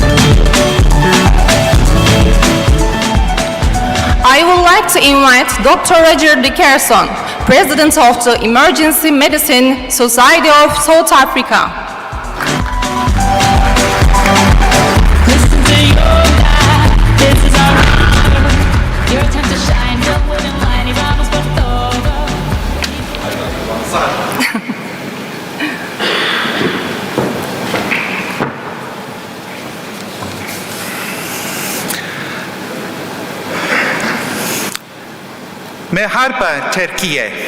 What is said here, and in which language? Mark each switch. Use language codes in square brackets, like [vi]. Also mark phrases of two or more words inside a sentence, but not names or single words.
[en] I would like to invite Dr. Roger Dickerson, President of the Emergency Medicine Society of South Africa. Listen to your God, this is our honor. Your time to shine, don't wait in line, [es] y vamos por todo. [tr] Merhaba Türkiye.